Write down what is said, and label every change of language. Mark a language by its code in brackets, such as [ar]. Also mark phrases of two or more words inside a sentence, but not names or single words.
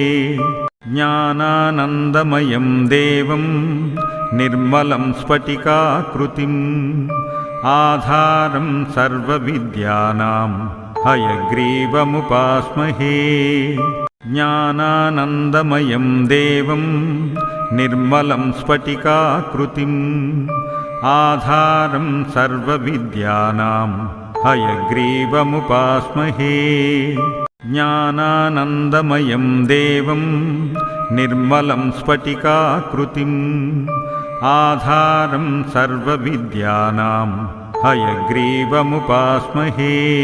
[sa] ज्ञानानन्दमयं देवं निर्मलं स्फटिकाकृतिम् आधारं सर्वविद्यानां हयग्रीवमुपास्महे జ్ఞానానందమయం దేవం నిర్మలం స్ఫటికాకృతిం ఆధారం సర్వవిద్యానాం హయగ్రీవముపాస్మహే. జ్ఞానానందమయం దేవం నిర్మలం స్ఫటికాకృతిం ఆధారం సర్వవిద్యానాం హయగ్రీవముపాస్మహే.